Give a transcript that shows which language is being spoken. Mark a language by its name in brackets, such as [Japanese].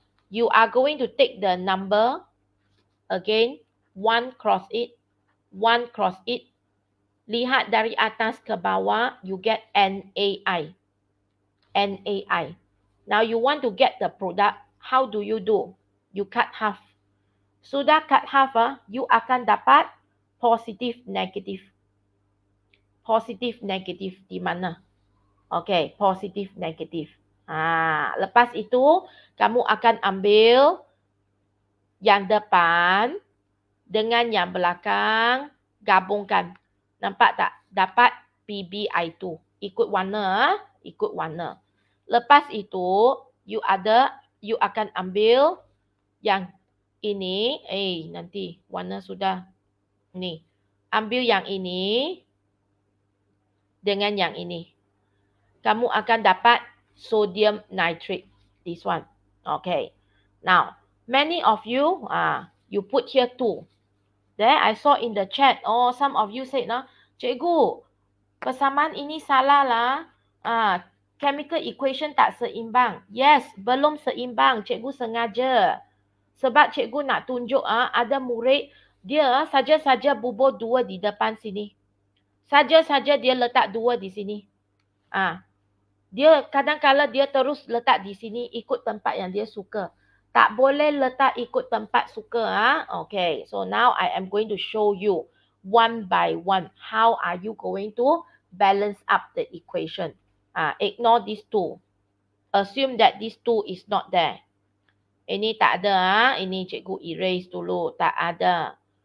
[English] You are going to take the number again, 1 cross it, 1 cross it. [Malay] Lihat dari atas ke bawah, [English] you get [Malay] NaI. NaI. [English] Now you want to get the product, how do you do? You cut half. Sudah cut half, you [Malay] akan dapat [English] positive, negative. Positive, negative [Malay] di mana? [English] Okay, positive, negative. [Malay] Lepas itu, kamu akan ambil yang depan dengan yang belakang, gabungkan. Nampak tak? Dapat PbI2. Ikut warna, ikut warna. Lepas itu, you akan ambil yang ini. Nanti warna sudah. Ni. Ambil yang ini dengan yang ini. Kamu akan dapat sodium nitrate. [English] This one. Okay. Now, many of you, you put here 2. There, I saw in the chat, some of you said, Cikgu, [Malay] persamaan ini salah lah. [English] Chemical equation [Malay] tak seimbang. Yes, belum seimbang. Cikgu sengaja. Sebab cikgu nak tunjuk, ada murid, dia saja-saja bubur 2 di depan sini. Saja-saja dia letak 2 di sini. Dia kadang-kadang dia terus letak di sini ikut tempat yang dia suka. Tak boleh letak ikut tempat suka. [English] Okay, so now I am going to show you one by one how are you going to balance up the equation. Ignore these 2. Assume that these 2 is not there. [Malay] Ini tak ada. Ini cikgu erase dulu. Tak ada.